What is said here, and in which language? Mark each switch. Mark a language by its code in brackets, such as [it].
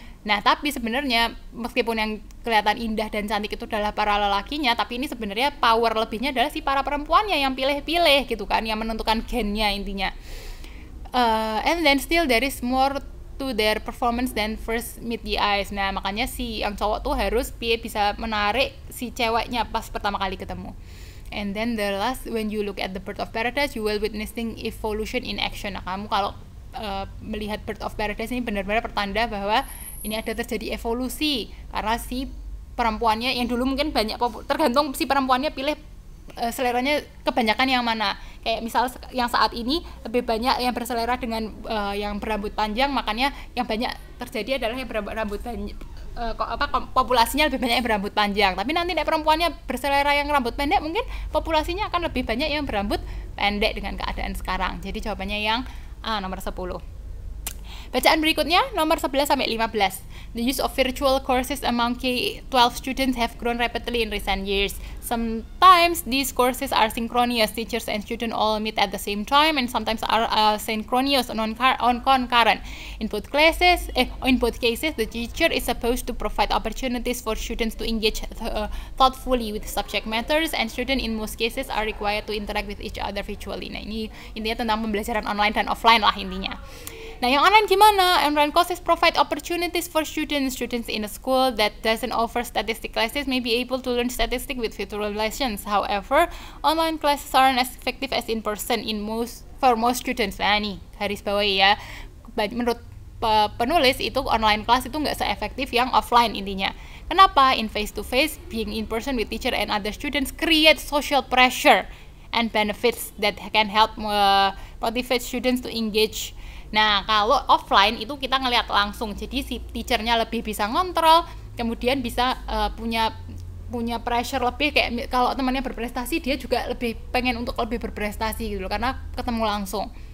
[id] Nah, tapi sebenarnya meskipun yang kelihatan indah dan cantik itu adalah para lelakinya, tapi ini sebenarnya power lebihnya adalah si para perempuannya yang pilih-pilih gitu kan, yang menentukan gennya intinya. [en] And then still there is more to their performance than first meet the eyes. [id] Nah, makanya si yang cowok tuh harus bisa menarik si ceweknya pas pertama kali ketemu. [en] And then the last, when you look at the bird of paradise, you will witnessing evolution in action. [id] Nah, kamu kalau melihat bird of paradise ini benar-benar pertanda bahwa ini ada terjadi evolusi karena si perempuannya yang dulu mungkin banyak, tergantung si perempuannya pilih seleranya kebanyakan yang mana. Kayak misal yang saat ini lebih banyak yang berselera dengan yang berambut panjang, makanya yang banyak terjadi adalah yang berambut panjang, populasinya lebih banyak yang berambut panjang. Tapi nanti perempuannya berselera yang rambut pendek, mungkin populasinya akan lebih banyak yang berambut pendek dengan keadaan sekarang. Jadi jawabannya yang A, nomor 10. Bacaan berikutnya nomor 11 sampai 15. [en] The use of virtual courses among K-12 students have grown rapidly in recent years. Sometimes these courses are synchronous, teachers and students all meet at the same time, and sometimes are synchronous on concurrent. In both cases, the teacher is supposed to provide opportunities for students to engage thoughtfully with subject matters, and students in most cases are required to interact with each other virtually. [id] Nah, ini intinya tentang pembelajaran online dan offline lah intinya. Nah, yang online gimana? [en] Online courses provide opportunities for students in a school that doesn't offer statistics classes may be able to learn statistics with virtual lessons. However, online classes aren't as effective as in person for most students. [id] Nah, nih garis bawahi ya. Menurut penulis itu online class itu nggak seefektif yang offline intinya. Kenapa? [en] In face to face, being in person with teacher and other students create social pressure and benefits that can help motivate students to engage. [id] Nah, kalau offline itu kita ngelihat langsung, jadi si teachernya lebih bisa ngontrol, kemudian bisa punya pressure lebih, kayak kalau temannya berprestasi dia juga lebih pengen untuk lebih berprestasi gitu loh, karena ketemu langsung.